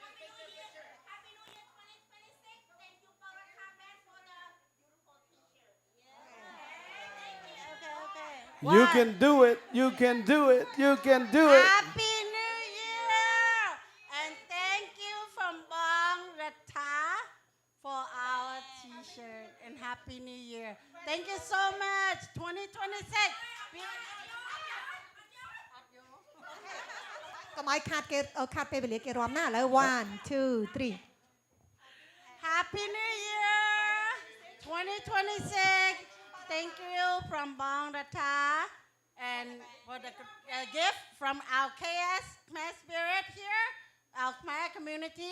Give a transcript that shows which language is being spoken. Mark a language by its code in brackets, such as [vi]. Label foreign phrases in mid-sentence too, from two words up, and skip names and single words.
[en] you can do it. You can do it. You can do it. Happy New Year! And thank you from Bang Rata for our t-shirt. And Happy New Year. Thank you so much. 2026. [km] កុំឲ្យខាត់គេខាត់ពេលវេលាគេរាំណាឥឡូវ1 2 3 [en] Happy New Year! 2026. Thank you from Bang Rata. And for the gift from our KS Khmer Spirit here, our Khmer community.